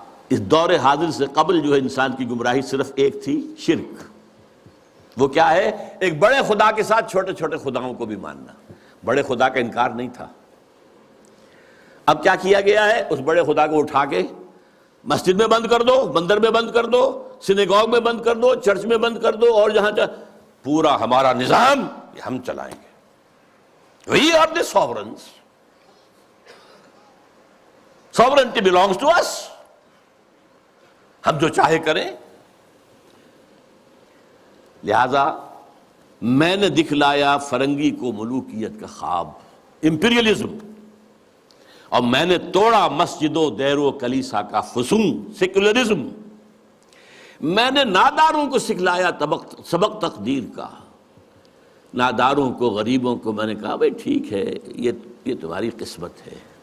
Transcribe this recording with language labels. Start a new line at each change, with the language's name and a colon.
Urdu: اس دور حاضر سے قبل جو ہے انسان کی گمراہی صرف ایک تھی، شرک۔ وہ کیا ہے؟ ایک بڑے خدا کے ساتھ چھوٹے چھوٹے خداؤں کو بھی ماننا۔ بڑے خدا کا انکار نہیں تھا۔ اب کیا کیا گیا ہے؟ اس بڑے خدا کو اٹھا کے مسجد میں بند کر دو، مندر میں بند کر دو، سینیگوگ میں بند کر دو، چرچ میں بند کر دو، اور جہاں پورا ہمارا نظام یہ ہم چلائیں گے۔
English: We are the sovereigns. Sovereignty belongs to us.
Urdu: ہم جو چاہے کریں۔ لہذا میں نے دکھلایا فرنگی کو ملوکیت کا خواب، امپیریلزم، اور میں نے توڑا مسجد و دیر و کلیسا کا فسون، سیکولرزم۔ میں نے ناداروں کو سکھلایا سبق تقدیر کا۔ ناداروں کو، غریبوں کو میں نے کہا بھئی ٹھیک ہے، یہ تمہاری قسمت ہے،